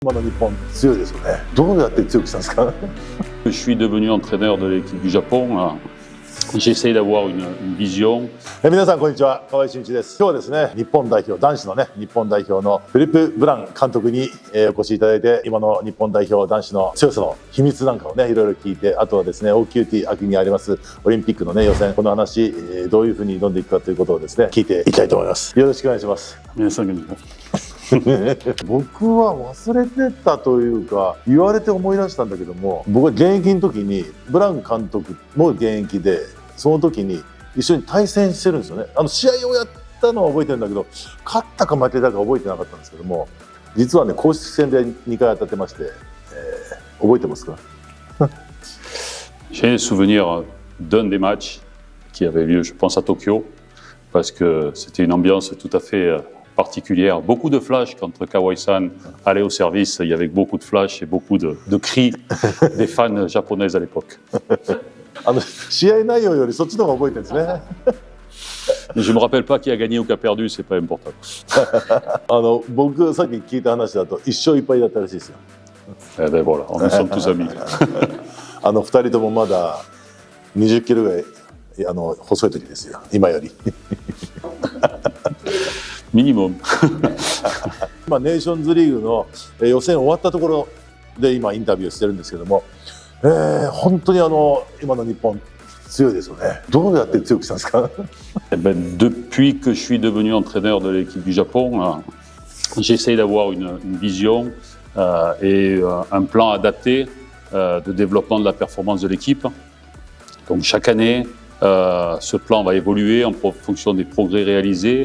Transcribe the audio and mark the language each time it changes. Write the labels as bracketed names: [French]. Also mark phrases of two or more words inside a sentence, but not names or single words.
[Japanese] 今の日本強いですよね。どうやって強くしたんですか？ [French] Je suis devenu entraîneur de l'équipe du Japon. J'essaie d'avoir une vision. [Japanese] 皆さんこんにちは、河合俊一です。今日はですね、日本代表男子のね、日本代表のフィリップ・ブラン監督に、お越しいただいて、今の日本代表男子の強さの秘密なんかをね、いろいろ聞いて、あとはですね、OQT 秋にありますオリンピックのね、予選、この話、どういうふうに挑んでいくかということをですね、聞いていきたいと思います。よろしくお願いします。皆さんが僕は忘れてたというか、言われて思い出したんだけども、僕は現役の時にブラン監督も現役で、その時に一緒に対戦してるんですよね。試合をやったのは覚えてるんだけど、勝ったか負けたか覚えてなかったんですけども、実はね、公式戦で2回当たってまして、覚えてますか？ [French] J'ai souvenir d'un des matchs qui avait lieu, je pense, à Tokyo, parce que c'était une ambiance tout à fait particulière. Beaucoup de flash quand Kawai-san allait au service. Il y avait beaucoup de flash et beaucoup de cris des fans japonaises à l'époque. [Japanese] 試合内容よりそっちの方が覚えてるんですね。 [French] Je ne me rappelle pas qui a gagné ou qui a perdu, c'est pas important. [Japanese] 僕さっき聞いた話だと1勝1敗だったらしいですよ。 [French] Eh ben voilà, nous sommes tous amis. [Japanese] 2 人ともまだ20キロぐらい細い時ですよ、今より。 [French] Minimum. [Japanese] 今ネーションズリーグの予選終わったところで今インタビューしてるんですけども、本当に今の日本強いですよね。どうやって強くしたんですか？ [French] Eh ben, depuis que je suis devenu entraîneur de l'équipe du Japon, j'essaie d'avoir une vision et un plan adapté de développement de la performance de l'équipe. Donc chaque année, ce plan va évoluer en fonction des progrès réalisés.